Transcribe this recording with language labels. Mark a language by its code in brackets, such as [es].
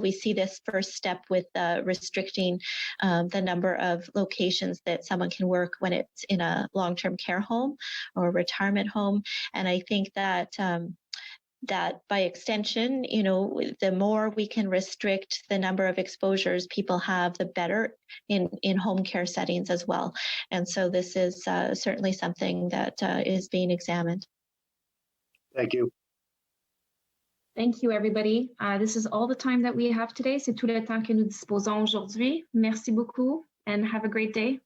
[en] We see this first step with restricting the number of locations that someone can work when it's in a long-term care home or retirement home, and I think that that by extension, the more we can restrict the number of exposures people have, the better in home care settings as well. And so this is certainly something that is being examined. Thank you. Thank you, everybody. This is all the time that we have today. [fr] C'est tout le temps que nous disposons aujourd'hui. Merci beaucoup [en] and have a great day.